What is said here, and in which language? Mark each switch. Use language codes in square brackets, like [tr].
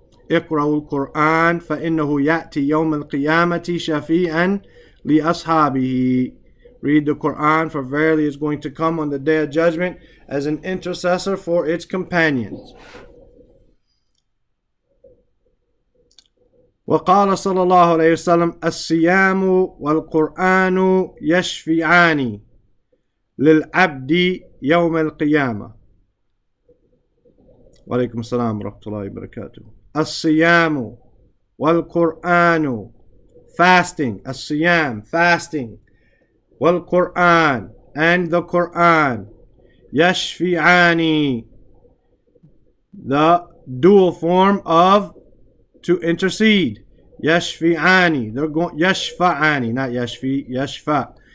[ar] اقرأوا القرآن فإنه يأتي يوم القيامة شفيعا لأصحابه. [en] Read the Quran, for verily it's going to come on the day of judgment as an intercessor for its companions. [ar] وقال صلى الله عليه وسلم الصيام والقرآن يشفعان للعبد يوم القيامة. وعليكم السلام ورحمة الله وبركاته. الصيام والقرآن, fasting. [en] الصيام, fasting. والقرآن, and the Quran. يشفعان, the dual form of to intercede. Yashfi'ani. They're going yashfa'ani, not yashfi, yashfa.